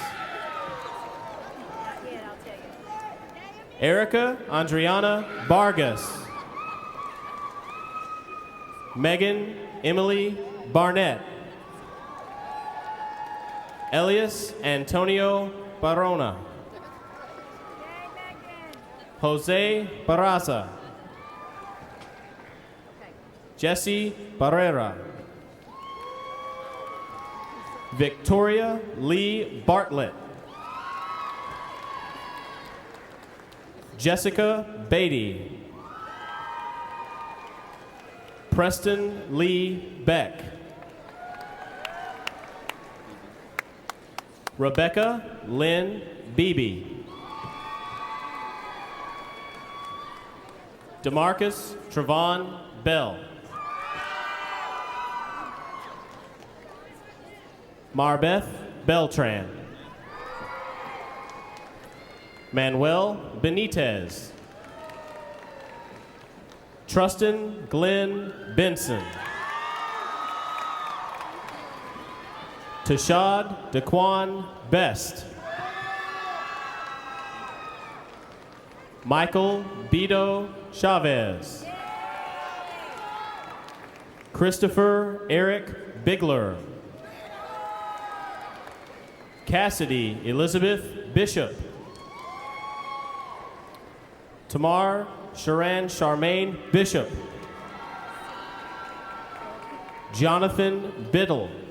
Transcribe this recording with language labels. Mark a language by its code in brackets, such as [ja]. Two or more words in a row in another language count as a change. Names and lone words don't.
[en] Erica Andriana Vargas. Megan Emily Barnett. Elias Antonio Barona. Jose Barraza. Jesse Barrera. Victoria Lee Bartlett. Jessica Beatty. Preston Lee Beck. Rebecca Lynn Beebe. DeMarcus Trevon Bell. Marbeth Beltran. Manuel Benitez. Trustin Glenn Benson. Tashad Daquan Best. Michael Beto Chavez. Christopher Eric Bigler. Cassidy Elizabeth Bishop. Tamar Sharan Charmaine Bishop. Jonathan Biddle.